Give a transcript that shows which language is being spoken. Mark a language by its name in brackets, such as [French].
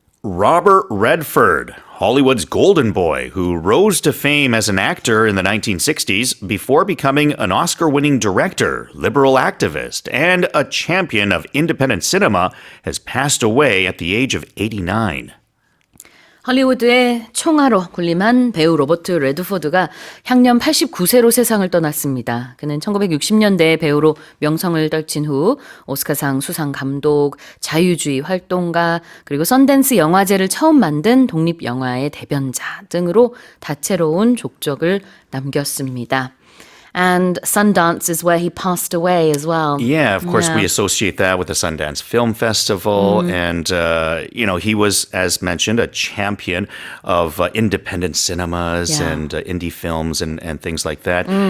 [English] Robert Redford, Hollywood's golden boy, who rose to fame as an actor in the 1960s before becoming an Oscar-winning director, liberal activist, and a champion of independent cinema, has passed away at the age of 89. [Korean] 할리우드의 총아로 군림한 배우 로버트 레드포드가 향년 89세로 세상을 떠났습니다. 그는 1960년대에 배우로 명성을 떨친 후 오스카상 수상 감독, 자유주의 활동가, 그리고 선댄스 영화제를 처음 만든 독립영화의 대변자 등으로 다채로운 족적을 남겼습니다. [English] And Sundance is where he passed away as well. Yeah, of course, we associate that with the Sundance Film Festival. And, you know, he was, as mentioned, a champion of independent cinemas Yeah. and indie films and things like that.